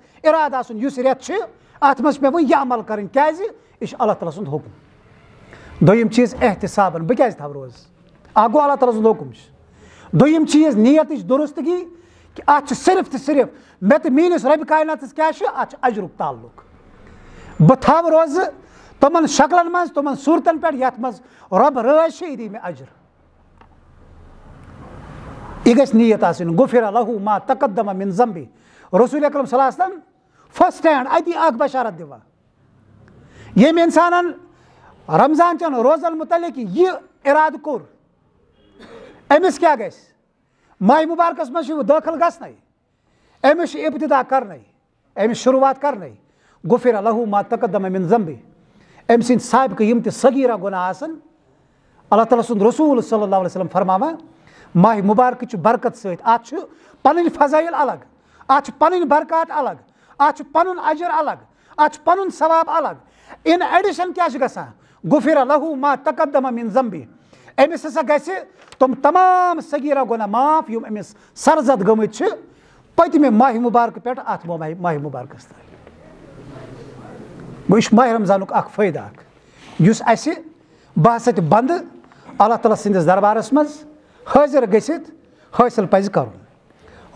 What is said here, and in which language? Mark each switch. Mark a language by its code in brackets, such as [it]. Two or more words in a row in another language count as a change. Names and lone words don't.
[ks] اِرادٕ آسُن یُس رٮ۪تھ چھِ اَتھ منٛز چھِ مےٚ وۄنۍ یہِ عمل کَرٕنۍ کیٛازِ یہِ چھُ اللہ تعالیٰ سُنٛد حُکُم دوٚیِم چیٖز احتِسابن بہٕ کیٛازِ تھاوٕ روزٕ اکھ گوٚو اللہ تعالیٰ سُنٛد حُکُم چھُ دوٚیِم چیٖز نیتٕچ دُرُستگی کہِ اَتھ چھُ صرف تہٕ صرف مےٚ تہٕ میٲنِس رۄبہِ کایناتَس کیٛاہ چھُ اَتھ چھُ اجرُک تعلُق بہٕ تھاوٕ روزٕ تِمن شکلن منٛز تِمن صوٗرتن پٮ۪ٹھ یَتھ منٛز رۄب رٲضۍ چھِ یہِ دی مےٚ اجر یہِ گژھِ نیت آسٕنۍ [ar] غُفِرَ لَہوٗ ما تقدم من ذنبی [ks] رسوٗل اکرم [ar] صلی اللہ علیہ وسلم [en] first hand [ks] اَتی اکھ بشارت دِوان ییٚمۍ اِنسانن رمضان چٮ۪ن روزن مُتعلق یہِ اِرادٕ کوٚر أمِس کیٛاہ گژھِ ماہِ مُبارکس منٛز چھُ دٲخل گژھنَے أمِس چھُ ابتدا کرنَے أمِس شروٗعات کرنَے [ar] غُفِرَ لَہوٗ ما تقدم من ذنبی [ks] أمۍ سٕنٛدۍ سابقہٕ یِم تہِ صغیٖرہ گۄناہ آسن اللہ تعالیٰ سُنٛد رسوٗل [ar] صلی اللہ علیہ وسلم [ks] فرماوان ماہِ مُبارکٕچ برکت سۭتۍ اَتھ چھُ پنٕنۍ فضٲیِل الگ اَتھ چھِ پنٕنۍ برکات الگ اَتھ چھُ پنُن اجر الگ اَتھ چھُ پنُن ثواب الگ [en] in addition [ks] کیٛاہ چھُ گژھان [ar] غُفِرَ لَہوٗ ما تقدم من ذنبی [ks] أمِس ہسا گژھِ تِم تمام صغیٖرہ گۄناہ معاف یِم أمِس سرزد گٔمٕتۍ چھِ پٔتمہِ ماہِ مُبارکہٕ پٮ۪ٹھ اَتھ ماہِ مُبارکس تانۍ گوٚو یہِ چھُ ماہِ رمضانُک اکھ فٲیدٕ اکھ یُس اَسہِ باسطِ بنٛدٕ اللہ تعالیٰ سٕنٛدِس دربارس منٛز حٲضِر گٔژھِتھ حٲصِل پزِ کرُن